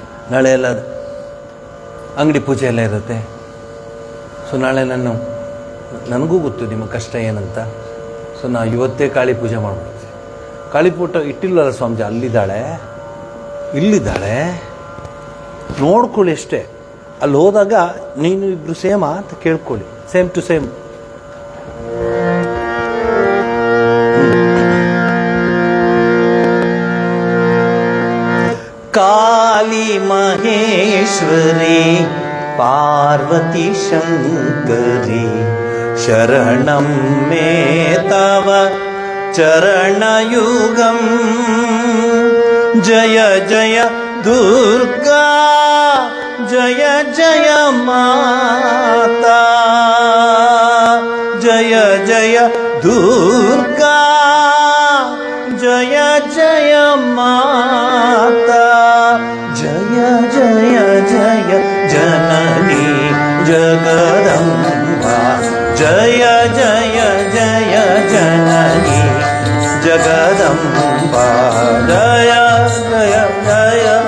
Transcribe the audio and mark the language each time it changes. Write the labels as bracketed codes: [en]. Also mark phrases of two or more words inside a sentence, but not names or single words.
[kn] ನಾಳೆ ಎಲ್ಲ ಅಂಗಡಿ ಪೂಜೆ ಎಲ್ಲ ಇರುತ್ತೆ. ಸೊ ನಾಳೆ ನನಗೂ ಗೊತ್ತು ನಿಮ್ಮ ಕಷ್ಟ ಏನಂತ. ಸೊ ನಾವು ಇವತ್ತೇ ಕಾಳಿ ಪೂಜೆ ಮಾಡ್ಬಿಡ್ತೀವಿ. ಕಾಳಿ ಪೂಟ ಇಟ್ಟಿಲ್ಲಲ್ಲ ಸ್ವಾಮೀಜಿ, ಇಲ್ಲಿದ್ದಾಳೆ ನೋಡ್ಕೊಳ್ಳಿ ಅಷ್ಟೇ. ಅಲ್ಲಿ ಹೋದಾಗ ನೀನು ಇಬ್ರು ಸೇಮಾ ಅಂತ ಕೇಳ್ಕೊಳ್ಳಿ, [en] same to same. [sa] काली महेश्वरी पार्वती शंकरी शरणं मे तव चरणयुगं [hi] जय जय दुर्गा जय जय माता जय जय दुर्गा जय जय माता जय जय जय जननी जगदम्बा जय जय जय जननी जगदम्बा जय जय जय